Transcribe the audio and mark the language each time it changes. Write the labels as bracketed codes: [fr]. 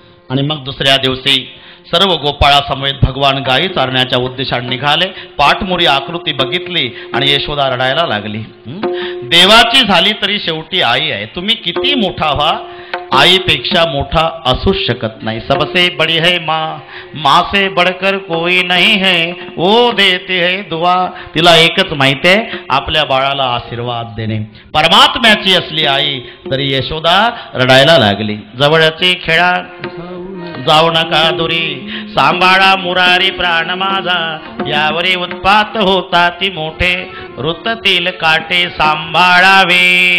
[mr] आणि मग दुसऱ्या दिवशी सर्व गोपाळासमवेत भगवान गायी चारण्याच्या उद्देशाने निघाले. पाठमोरी आकृती बघितली आणि यशोदा रडायला लागली. देवाची झाली तरी शेवटी आई आहे. तुम्ही किती मोठा व्हा, आईपेक्षा मोठा असूच शकत नाही. [hi] सबसे बड़ी है माँ, माँ से बढ़कर कोई नहीं है, वो देते है दुआ. [mr] तिला एकच माहिती आहे, आपल्या बाळाला आशीर्वाद देणे. परमात्म्याची असली आई तरी यशोदा रडायला लागली. जवळचे खेळा जाऊ नका दुरी, सांभाळा मुरारी प्राण माझा, यावरी उत्पात होता ती मोठे, ऋततील काटे सांभाळावे.